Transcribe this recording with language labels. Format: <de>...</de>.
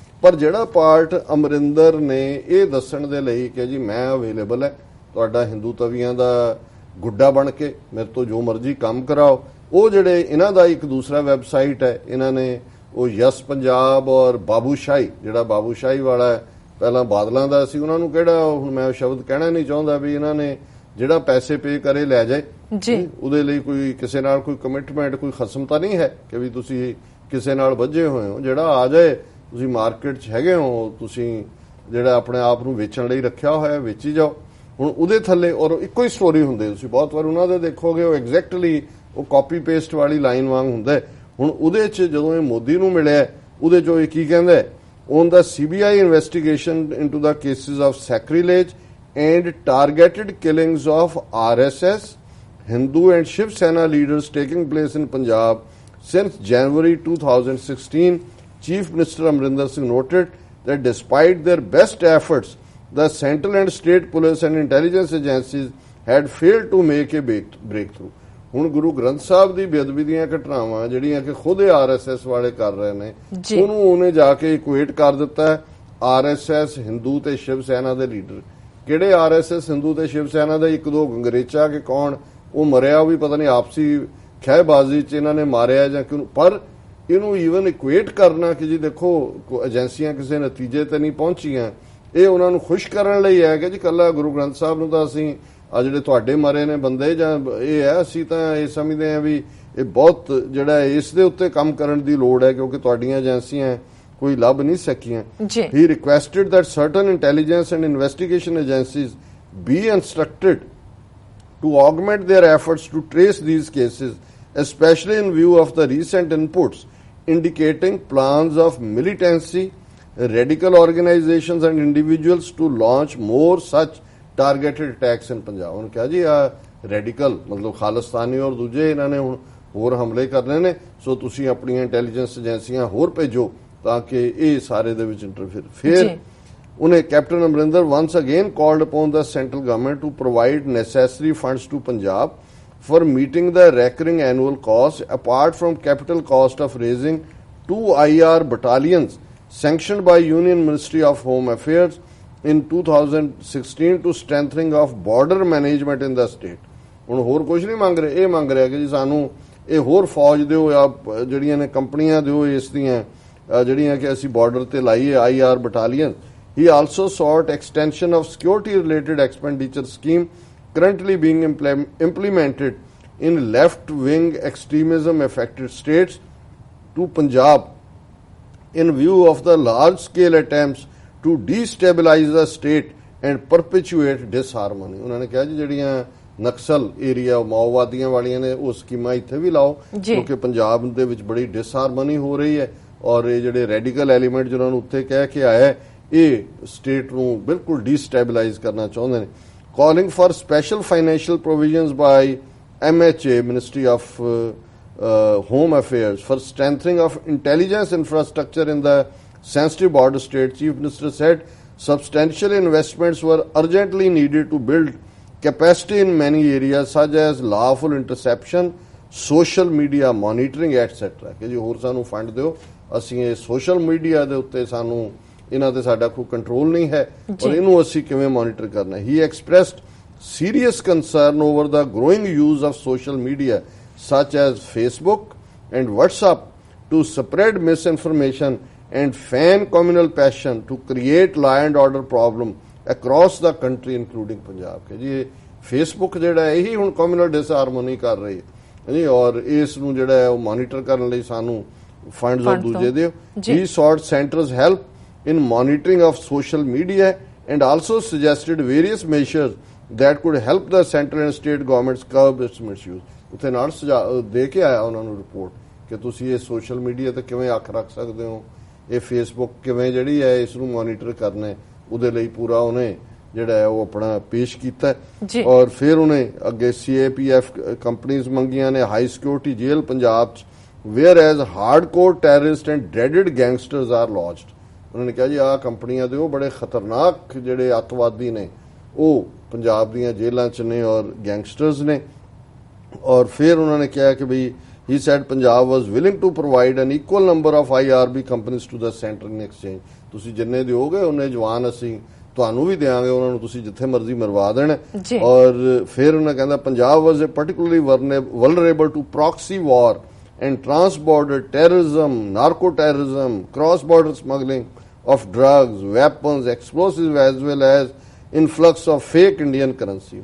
<pa>ਪਰ ਜਿਹੜਾ ਪਾਰਟ ਅਮਰਿੰਦਰ ਨੇ ਇਹ ਦੱਸਣ ਦੇ ਲਈ ਕਿ ਜੀ ਮੈਂ ਅਵੇਲੇਬਲ ਹੈ, ਤੁਹਾਡਾ ਹਿੰਦੂ ਤਵੀਆਂ ਦਾ ਗੁੱਡਾ ਬਣ ਕੇ ਮੇਰੇ ਤੋਂ ਜੋ ਮਰਜ਼ੀ ਕੰਮ ਕਰਾਓ, ਉਹ ਜਿਹੜੇ ਇਹਨਾਂ ਦਾ ਇੱਕ ਦੂਸਰਾ ਵੈਬਸਾਈਟ ਹੈ, ਇਹਨਾਂ ਨੇ ਉਹ ਯਸ ਪੰਜਾਬ ਔਰ ਬਾਬੂਸ਼ਾਹੀ, ਜਿਹੜਾ ਬਾਬੂਸ਼ਾਹੀ ਵਾਲਾ ਪਹਿਲਾਂ ਬਾਦਲਾਂ ਦਾ ਸੀ, ਉਹਨਾਂ ਨੂੰ ਕਿਹੜਾ, ਹੁਣ ਮੈਂ ਉਹ ਸ਼ਬਦ ਕਹਿਣਾ ਨਹੀਂ ਚਾਹੁੰਦਾ ਵੀ ਇਹਨਾਂ ਨੇ ਜਿਹੜਾ ਪੈਸੇ ਪੇ ਕਰੇ ਲੈ ਜਾਏ ਜੀ, ਉਹਦੇ ਲਈ ਕੋਈ ਕਿਸੇ ਨਾਲ ਕੋਈ ਕਮਿਟਮੈਂਟ, ਕੋਈ ਖਸਮ ਤਾਂ ਨਹੀਂ ਹੈ ਕਿ ਵੀ ਤੁਸੀਂ ਕਿਸੇ ਨਾਲ ਵੱਜੇ ਹੋਏ ਹੋ। ਜਿਹੜਾ ਆ ਜਾਏ, ਤੁਸੀਂ ਮਾਰਕੀਟ 'ਚ ਹੈਗੇ ਹੋ, ਤੁਸੀਂ ਜਿਹੜਾ ਆਪਣੇ ਆਪ ਨੂੰ ਵੇਚਣ ਲਈ ਰੱਖਿਆ ਹੋਇਆ ਵੇਚੀ ਜਾਓ। ਹੁਣ ਉਹਦੇ ਥੱਲੇ ਔਰ ਇੱਕੋ ਹੀ ਸਟੋਰੀ ਹੁੰਦੀ, ਤੁਸੀਂ ਬਹੁਤ ਵਾਰ ਉਹਨਾਂ ਦੇ ਦੇਖੋਗੇ ਉਹ ਐਗਜ਼ੈਕਟਲੀ ਉਹ ਕਾਪੀ ਪੇਸਟ ਵਾਲੀ ਲਾਈਨ ਵਾਂਗ ਹੁੰਦਾ। ਹੁਣ ਉਹਦੇ 'ਚ ਜਦੋਂ ਇਹ ਮੋਦੀ ਨੂੰ ਮਿਲਿਆ, ਉਹਦੇ 'ਚੋਂ ਇਹ ਕੀ ਕਹਿੰਦਾ,</pa> <en>on the CBI investigation into the cases of sacrilege and targeted killings of RSS, Hindu and Shiv Sena leaders taking place in Punjab since January 2016, Chief Minister Amrinder Singh noted that despite their best efforts, the central and state police and intelligence agencies had failed to make a breakthrough.</en> <pa>ਹੁਣ ਗੁਰੂ ਗ੍ਰੰਥ ਸਾਹਿਬ ਦੀ ਬੇਅਦਬੀ ਦੀਆਂ ਘਟਨਾਵਾਂ ਜਿਹੜੀਆਂ ਕਿ ਖੁਦ RSS ਵਾਲੇ ਕਰ ਰਹੇ ਨੇ, ਉਹਨੂੰ ਉਹਨੇ ਜਾ ਕੇ ਇਕੁਏਟ ਕਰ ਦਿੱਤਾ ਹੈ RSS ਹਿੰਦੂ ਤੇ ਸ਼ਿਵ ਸੈਨਾ ਦੇ ਲੀਡਰ। ਕਿਹੜੇ RSS ਹਿੰਦੂ ਤੇ ਸ਼ਿਵ ਸੈਨਾ ਦੇ? ਇੱਕ ਦੋ ਗੰਗਰੇਚਾ ਕਿ ਕੌਣ ਉਹ ਮਰਿਆ, ਉਹ ਵੀ ਪਤਾ ਨਹੀਂ ਆਪਸੀ ਖਹਿਬਾਜ਼ੀ 'ਚ ਇਹਨਾਂ ਨੇ ਮਾਰਿਆ ਜਾਂ ਕਿਉਂ, ਪਰ ਇਹਨੂੰ ਈਵਨ ਇਕੁਏਟ ਕਰਨਾ ਕਿ ਜੀ ਦੇਖੋ ਏਜੰਸੀਆਂ ਕਿਸੇ ਨਤੀਜੇ ਤੇ ਨਹੀਂ ਪਹੁੰਚੀਆਂ, ਇਹ ਉਹਨਾਂ ਨੂੰ ਖੁਸ਼ ਕਰਨ ਲਈ ਹੈ ਕਿ ਜੀ ਕੱਲਾ ਗੁਰੂ ਗ੍ਰੰਥ ਸਾਹਿਬ ਨੂੰ ਤਾਂ ਅਸੀਂ ਆ ਜਿਹੜੇ ਤੁਹਾਡੇ ਮਰੇ ਨੇ ਬੰਦੇ ਜਾਂ ਇਹ ਹੈ, ਅਸੀਂ ਤਾਂ ਇਹ ਸਮਝਦੇ ਹਾਂ ਵੀ ਇਹ ਬਹੁਤ ਜਿਹੜਾ ਇਸ ਦੇ ਉੱਤੇ ਕੰਮ ਕਰਨ ਦੀ ਲੋੜ ਹੈ ਕਿਉਂਕਿ ਤੁਹਾਡੀਆਂ ਏਜੰਸੀਆਂ ਕੋਈ ਲੱਭ ਨਹੀਂ ਸਕੀਆਂ।</pa> <en>He requested that certain intelligence and investigation agencies be instructed to augment their efforts to trace these cases, especially in view of the recent inputs indicating plans of militancy, radical organizations and individuals to launch more such targeted attacks in Punjab।</en> <pa>ਉਹਨੇ ਕਿਹਾ ਜੀ ਆ radical ਮਤਲਬ ਖਾਲਿਸਤਾਨੀ ਔਰ ਦੂਜੇ ਇਹਨਾਂ ਨੇ ਹੁਣ ਹੋਰ ਹਮਲੇ ਕਰਨੇ ਨੇ, ਸੋ ਤੁਸੀਂ ਆਪਣੀਆਂ ਇੰਟੈਲੀਜੈਂਸ ਏਜੰਸੀਆਂ ਹੋਰ ਭੇਜੋ ਤਾਂ ਕਿ ਇਹ ਸਾਰੇ ਦੇ ਵਿੱਚ ਇੰਟਰਫੇਅਰ। ਫਿਰ ਉਹਨੇ</pa> <en>Captain Amarinder once again called upon the central government to provide necessary funds to Punjab for meeting the recurring annual costs apart from capital cost of raising 2 IR battalions sanctioned by Union Ministry of Home Affairs in 2016 to strengthening of border management in the state।</en> <pa>ਹੁਣ ਹੋਰ ਕੁਝ ਨਹੀਂ ਮੰਗ ਰਹੇ, ਇਹ ਮੰਗ ਰਿਹਾ ਕਿ ਜੀ ਸਾਨੂੰ ਇਹ ਹੋਰ ਫੌਜ ਦਿਓ ਜਾਂ ਜਿਹੜੀਆਂ ਨੇ ਕੰਪਨੀਆਂ ਦਿਓ ਇਸ ਦੀਆਂ ਜਿਹੜੀਆਂ ਕਿ ਅਸੀਂ ਬਾਰਡਰ ਤੇ ਲਾਈਏ IR battalion।</pa> <en>He also sought extension of security related expenditure scheme currently being implemented in left wing extremism affected states to Punjab in view of the large scale attempts to destabilize the state and perpetuate disharmony.</en> <pa>ਉਹਨਾਂ ਨੇ ਕਿਹਾ ਜੀ ਜਿਹੜੀਆਂ Naxal area ਮਾਓਵਾਦੀਆਂ ਵਾਲੀਆਂ ਨੇ ਉਹ ਸਕੀਮਾਂ ਇੱਥੇ ਵੀ ਲਾਓ, ਕਿਉਂਕਿ ਪੰਜਾਬ ਦੇ ਵਿੱਚ ਬੜੀ ਡਿਸਹਾਰਮਨੀ ਹੋ ਰਹੀ ਹੈ ਔਰ ਇਹ ਜਿਹੜੇ ਰੈਡੀਕਲ ਐਲੀਮੈਂਟ ਜਿਨ੍ਹਾਂ ਨੂੰ ਉੱਥੇ ਕਹਿ ਕੇ ਆਇਆ ਇਹ ਸਟੇਟ ਨੂੰ ਬਿਲਕੁਲ ਡੀਸਟੈਬਲਾਈਜ਼ ਕਰਨਾ ਚਾਹੁੰਦੇ ਨੇ।</pa> <en>Calling for special financial provisions by MHA Ministry of Home Affairs for strengthening of intelligence infrastructure in the sensitive border state. Chief Minister said substantial investments were urgently needed to build capacity in many areas such as lawful interception, social media monitoring etc.</en> <pa>ਕਿ ਜੀ ਹੋਰ ਸਾਨੂੰ fund ਦਿਓ, ਅਸੀਂ ਇਹ social media ਦੇ ਉੱਤੇ ਸਾਨੂੰ ਇਹਨਾਂ ਤੇ ਸਾਡਾ ਕੋਈ ਕੰਟਰੋਲ ਨਹੀਂ ਹੈ ਔਰ ਇਹਨੂੰ ਅਸੀਂ ਕਿਵੇਂ ਮੋਨੀਟਰ ਕਰਨਾ।</pa> <en>He expressed serious concern over the growing use of social media such as Facebook and WhatsApp to spread misinformation and fan communal passion to create law and order problem across the country including Punjab।</en> <pa>ਕਿ ਜੀ Facebook ਜਿਹੜਾ ਹੈ ਇਹੀ ਹੁਣ communal ਡਿਸਹਾਰਮਨੀ ਕਰ ਰਹੀ ਹੈ ਜੀ ਔਰ ਇਸ ਨੂੰ ਜਿਹੜਾ ਹੈ ਉਹ ਮੋਨੀਟਰ ਕਰਨ ਲਈ ਸਾਨੂੰ ਫੰਡਸ ਔਰ ਦੂਜੇ ਦਿਓ।</pa> <en>He sought center's help in monitoring of social media and also suggested various measures that could help the central and state governments curb its misuse।</en> <pa>ਉੱਥੇ ਨਾਲ ਦੇ ਕੇ ਆਇਆ ਉਹਨਾਂ ਨੂੰ ਰਿਪੋਰਟ ਕਿ ਤੁਸੀਂ ਇਹ ਸੋਸ਼ਲ ਮੀਡੀਆ ਤੇ ਕਿਵੇਂ ਅੱਖ ਰੱਖ ਸਕਦੇ ਹੋ, ਇਹ ਫੇਸਬੁੱਕ ਕਿਵੇਂ ਜਿਹੜੀ ਹੈ ਇਸ ਨੂੰ ਮੋਨੀਟਰ ਕਰਨਾ ਹੈ, ਉਹਦੇ ਲਈ ਪੂਰਾ ਉਹਨੇ ਜਿਹੜਾ ਹੈ ਉਹ ਆਪਣਾ ਪੇਸ਼ ਕੀਤਾ ਔਰ ਫਿਰ ਉਹਨੇ ਅੱਗੇ CAPF ਕੰਪਨੀਆਂ ਮੰਗੀਆਂ ਨੇ ਹਾਈ ਸਿਕਿਉਰਿਟੀ ਜੇਲ੍ਹ ਪੰਜਾਬ 'ਚ</pa> <en>Where as hardcore terrorist and dreaded gangsters are lodged.</en> <pa>ਉਹਨਾਂ ਨੇ ਕਿਹਾ ਜੀ ਆਹ ਕੰਪਨੀਆਂ ਦੇ ਉਹ ਬੜੇ ਖਤਰਨਾਕ ਜਿਹੜੇ ਅੱਤਵਾਦੀ ਨੇ ਉਹ ਪੰਜਾਬ ਦੀਆਂ ਜੇਲ੍ਹਾਂ 'ਚ ਨੇ ਔਰ ਗੈਂਗਸਟਰਸ ਨੇ। ਔਰ ਫਿਰ ਉਹਨਾਂ ਨੇ ਕਿਹਾ ਕਿ ਬਈ</pa> <en>he said Punjab was willing to provide an equal number of IRB companies to the center in exchange।</en> <pa>ਤੁਸੀਂ ਜਿੰਨੇ ਦਿਓਗੇ ਉਹਨੇ ਜਵਾਨ ਅਸੀਂ ਤੁਹਾਨੂੰ ਵੀ ਦੇਾਂਗੇ, ਉਹਨਾਂ ਨੂੰ ਤੁਸੀਂ ਜਿੱਥੇ ਮਰਜ਼ੀ ਮਰਵਾ ਦੇਣਾ। ਔਰ ਫਿਰ ਉਹਨਾਂ ਕਹਿੰਦਾ</pa> <en>Punjab was particularly vulnerable to proxy war and trans-border terrorism, narco-terrorism, cross-border smuggling of drugs, weapons, explosives as well as influx of fake Indian currency।</en>